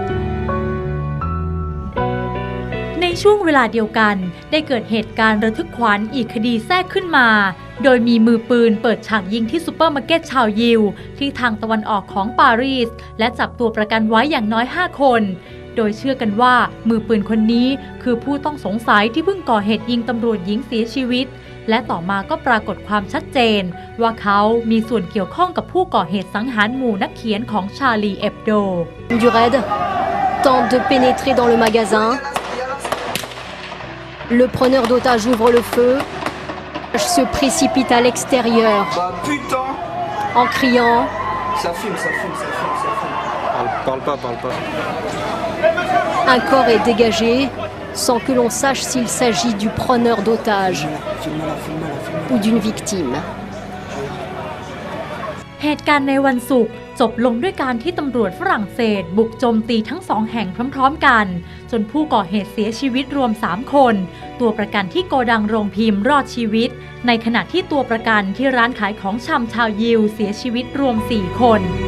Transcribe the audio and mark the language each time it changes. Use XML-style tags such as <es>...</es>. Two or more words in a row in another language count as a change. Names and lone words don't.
<th>ในช่วงเวลาเดียวกันได้เกิดเหตุการณ์ระทึกขวัญอีกคดีแทรกขึ้นมาโดยมีมือปืนเปิดฉากยิงที่ซูเปอร์มาร์เก็ตชาวยิวที่ทางตะวันออกของปารีสและจับตัวประกันไว้อย่างน้อย5 คนโดยเชื่อกันว่ามือปืนคนนี้คือผู้ต้องสงสัยที่เพิ่งก่อเหตุยิงตำรวจหญิงเสียชีวิตและต่อมาก็ปรากฏความชัดเจนว่าเขามีส่วนเกี่ยวข้องกับผู้ก่อเหตุสังหารหมู่นักเขียนของชาลีเอบโด</th> <fr>Du raid tente de pénétrer dans le magasin. Le preneur d'otages ouvre le feu, se précipite à l'extérieur en criant. Ça fume. Parle pas. Un corps est dégagé sans que l'on sache s'il s'agit du preneur d'otages ou d'une victime.</fr> <th>เหตุการณ์ในวันศุกร์จบลงด้วยการที่ตำรวจฝรั่งเศสบุกโจมตีทั้ง2แห่งพร้อมๆกันจนผู้ก่อเหตุเสียชีวิตรวม3คนตัวประกันที่โกดังโรงพิมพ์รอดชีวิตในขณะที่ตัวประกันที่ร้านขายของชำชาวยิวเสียชีวิตรวม4คน</th>